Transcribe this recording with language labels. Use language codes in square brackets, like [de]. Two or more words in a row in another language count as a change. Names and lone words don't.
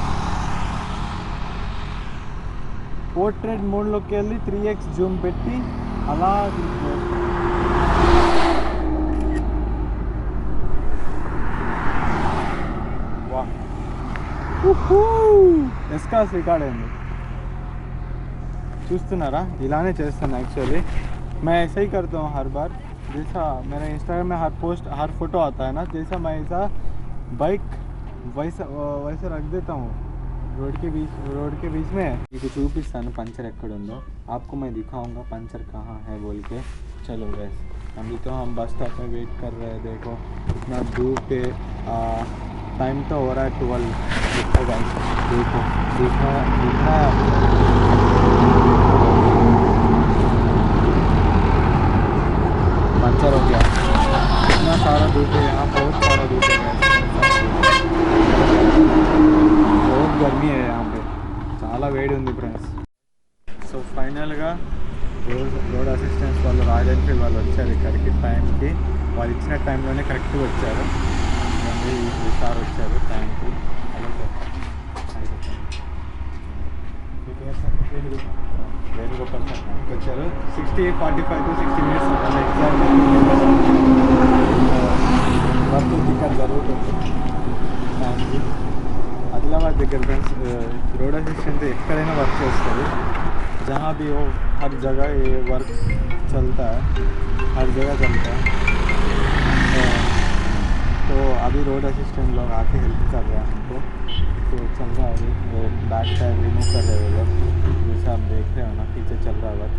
[te] పోర్ట్రేట్ మోడ్లోకి వెళ్ళి 3x జూమ్ పెట్టి అలా ఎస్కాస్ రికార్డ్ అయింది చూస్తున్నారా. ఇలానే చేస్తాను [hi] एक्चुअली, मैं ऐसा ही करता हूँ हर बार. जैसा मेरा इंस्टाग्राम में हर पोस्ट हर फोटो आता है ना, जैसा मैं ऐसा बाइक वैसा रख देता हूँ रोड के बीच में. [te] इसे చూపిస్తాను पंचर ఎక్కడ ఉందో, [hi] आपको मैं दिखाऊंगा पंचर कहाँ है बोल के. चलो गैस, अभी तो हम [en] bus stop [hi] में वेट कर रहे हैं. देखो इतना धूप है, टाइम तो हो रहा है 12. देखो गाइस, देखो दिखा है पंचर हो गया. इतना सारा धूप है यहाँ, बहुत सारा धूप है गाइस, बहुत गर्मी है यहाँ पे, [te] చాలా వేడి ఉంది ఫ్రెండ్స్. సో ఫైనల్గా [en] road assistance [te] వాళ్ళు, రాయల్ ఎన్ఫీల్డ్ వాళ్ళు వచ్చారు ఇక్కడికి టైంకి. వాళ్ళు ఇచ్చిన టైంలోనే కరెక్ట్గా వచ్చారు. సార్ వచ్చారు టైంకి. హలో సార్, వేణుగోపాల్ సార్ టైంకి వచ్చారు. [en] 45 to 60 minutes exact work [te] ఇక్కడ జరుగుతుంది టైంకి. आदिलाबाद దగ్గర ఫ్రెండ్స్ [en] road assistant [te] ఎక్కడైనా వర్క్ చేస్తారు. [hi] जहाँ भी हो हर जगह ये वर्क चलता है, हर जगह चलता है. तो अभी [en] road assistant [hi] लोग आके हेल्प कर रहे हैं हमको. तो चल रहा है वो [en] back tyre remove [hi] कर रहे हैं वो लोग, जैसे आप देख रहे हो ना पीछे चल रहा है वर्क.